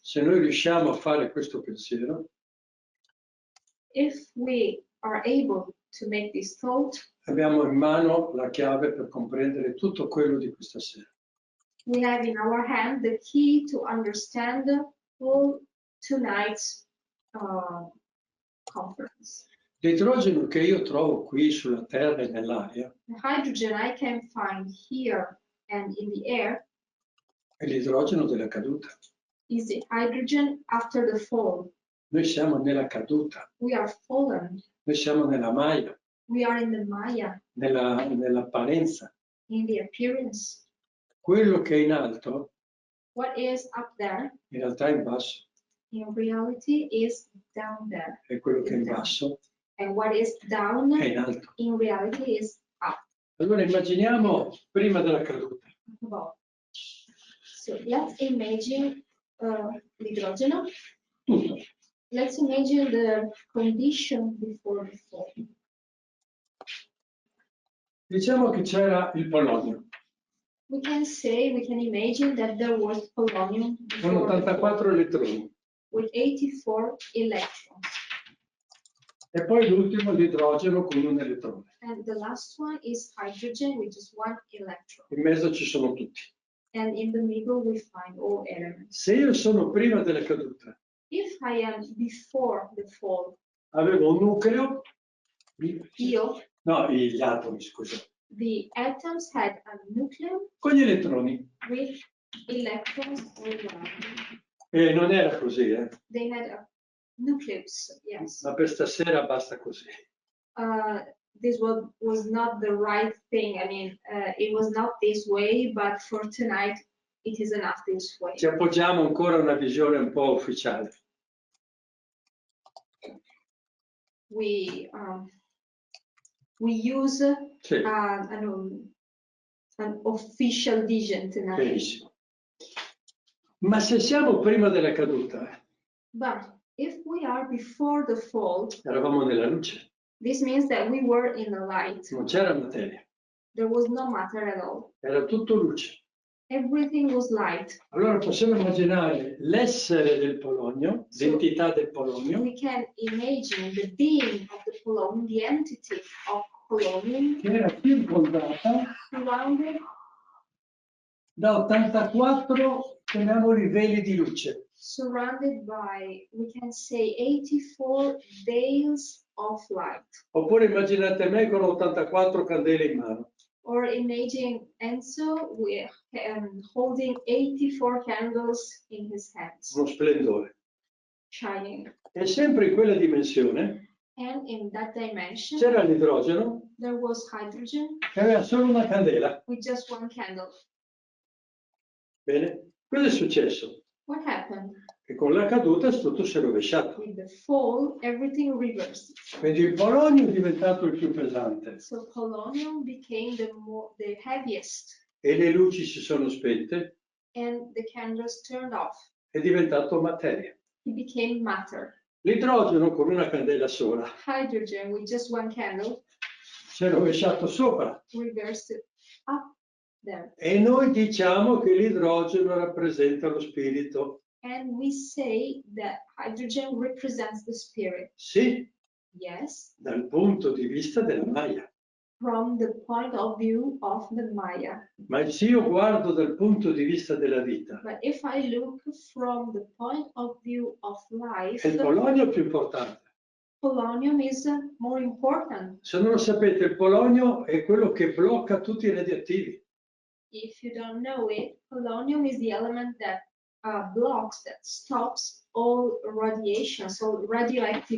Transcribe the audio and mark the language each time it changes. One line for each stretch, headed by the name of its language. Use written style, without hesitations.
Italian: Se noi riusciamo a fare questo pensiero,
English: If we are able to make this thought,
Italian: abbiamo in mano la chiave per comprendere tutto quello di questa sera.
English: we have in our hand the key to understand all tonight's conference.
Italian: L'idrogeno che io trovo qui sulla Terra e nell'aria
English: The hydrogen I can find here and in the air
Italian: è l'idrogeno della caduta.
English: is the hydrogen after the fall.
Italian: Noi siamo nella caduta,
English: We are fallen.
Italian: noi siamo nella Maya,
English: We are in the Maya,
Italian: nell'apparenza.
English: in the appearance.
Italian: Quello che è in alto,
English: What is up there,
Italian: in realtà è in basso,
English: in reality, is down there.
Italian: e quello che è in basso
English: And what is down,
Italian: è in alto.
English: in reality, is up.
Italian: Allora immaginiamo prima della caduta.
English: Above. So let's imagine l'idrogeno.
Italian: Tutto.
English: Let's imagine the condition before the fall.
Italian: Diciamo che c'era il polonio,
English: We can imagine that there was polonium
Italian: con
English: before the fall,
Italian: 84 elettroni.
English: with 84 electrons.
Italian: E poi l'ultimo l'idrogeno con un elettrone.
English: And the last one is hydrogen with just one electron.
Italian: In mezzo ci sono tutti.
English: And in the middle we find all elements.
Italian: Se io sono prima della caduta,
English: If I am before the fall,
Italian: avevo un nucleo, io, gli atomi, scusa,
English: the atoms had a nucleus
Italian: con gli elettroni.
English: with electrons all around.
Italian: E non era così, eh?
English: They had nucleus, yes.
Italian: Ma per stasera basta così.
English: This was not the right thing. I mean, it was not this way, but for tonight, it is enough this way.
Italian: Ci appoggiamo ancora a una visione un po' ufficiale.
English: We use
Italian: Sì.
English: an official vision tonight.
Italian: Benissimo. Ma se siamo prima della caduta,
English: But if we are before the fall,
Italian: eravamo nella luce,
English: this means that we were in the light.
Italian: non c'era materia,
English: There was no matter at all.
Italian: era tutto luce.
English: Everything was light.
Italian: Allora possiamo immaginare l'essere del polonio, l'entità del polonio,
English: We can imagine the being of the polonium, the entity of polonium,
Italian: che era circondata
English: surrounded
Italian: da 84, chiamiamoli veli di luce.
English: surrounded by, we can say, 84 veils of light.
Italian: Oppure immaginate me con 84 candele in mano.
English: Or imagine Enzo holding 84 candles in his hands,
Italian: Uno splendore.
English: shining.
Italian: E sempre in quella dimensione
English: And in that dimension,
Italian: c'era l'idrogeno
English: there was hydrogen
Italian: che aveva solo una candela.
English: with just one candle.
Italian: Bene? Cosa è successo?
English: What happened?
Italian: Che con la caduta tutto si è rovesciato.
English: With the fall, everything reversed.
Italian: Quindi il polonio è diventato il più pesante
English: So polonium became the heaviest,
Italian: e le luci si sono spente,
English: and the candles turned off.
Italian: è diventato materia.
English: It became matter.
Italian: L'idrogeno con una candela sola
English: Hydrogen with just one candle
Italian: si è rovesciato sopra
English: reversed up there.
Italian: e noi diciamo che l'idrogeno rappresenta lo spirito.
English: And we say that hydrogen represents the spirit.
Italian: Sì,
English: Yes,
Italian: dal punto di vista della Maya.
English: from the point of view of the Maya.
Italian: Ma se io guardo dal punto di vista della vita,
English: But if I look from the point of view of life,
Italian: il polonio è più importante.
English: polonium is more important.
Italian: Se non lo sapete, il polonio è quello che blocca tutti i radioattivi.
English: If you don't know it, polonium is the element that blocks, that stops all radiations, all radioactive